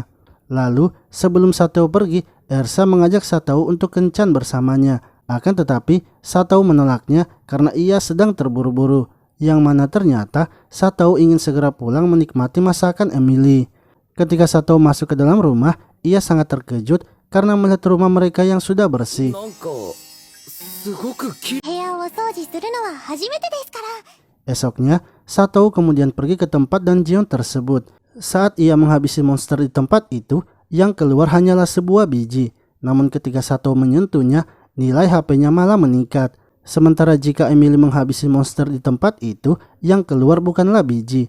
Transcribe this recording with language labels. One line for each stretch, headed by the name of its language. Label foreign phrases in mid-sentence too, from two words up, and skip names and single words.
Indonesian: Lalu sebelum Satou pergi, Ersa mengajak Satou untuk kencan bersamanya. Akan tetapi Satou menolaknya karena ia sedang terburu-buru. Yang mana ternyata Satou ingin segera pulang menikmati masakan Emily. Ketika Satou masuk ke dalam rumah, ia sangat terkejut karena melihat rumah mereka yang sudah bersih.
Japanese: なんかすごくき。部屋を掃除するのは初めてですから。
Indonesian: Esoknya, Satou kemudian pergi ke tempat dungeon tersebut. Saat ia menghabisi monster di tempat itu, yang keluar hanyalah sebuah biji. Namun ketika Satou menyentuhnya, nilai HP-nya malah meningkat. Sementara jika Emily menghabisi monster di tempat itu, yang keluar bukanlah biji.